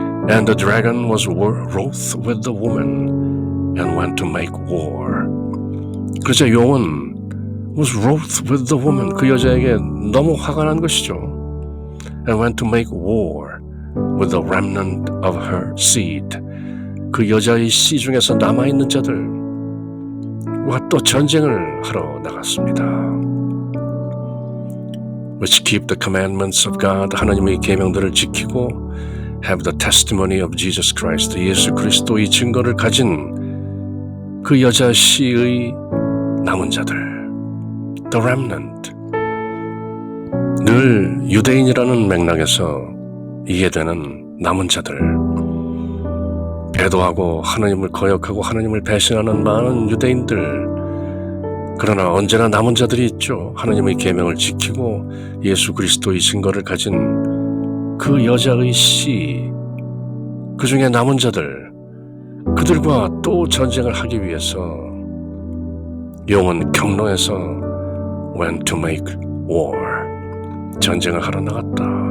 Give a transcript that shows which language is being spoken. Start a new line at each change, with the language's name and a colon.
English: And the dragon was wroth with the woman and went to make war.
Korean: 그러자 용은
English: was wroth with the woman,
Korean: 그 여자에게 너무 화가 난 것이죠.
English: And went to make war with the remnant of her seed.
Korean: 그 여자의 씨 중에서 남아있는 자들과 또 전쟁을 하러 나갔습니다.
English: Which keep the commandments of God,
Korean: 하나님의 계명들을 지키고
English: have the testimony of Jesus Christ,
Korean: 예수 그리스도의 증거를 가진 그 여자 씨의 남은 자들,
English: the remnant.
Korean: 늘 유대인이라는 맥락에서 이해되는 남은 자들, 배도하고 하나님을 거역하고 하나님을 배신하는 많은 유대인들, 그러나 언제나 남은 자들이 있죠. 하나님의 계명을 지키고 예수 그리스도의 증거를 가진 그 여자의 씨, 그 중에 남은 자들, 그들과 또 전쟁을 하기 위해서 용은 경로에서
English: went to make war,
Korean: 전쟁을 하러 나갔다.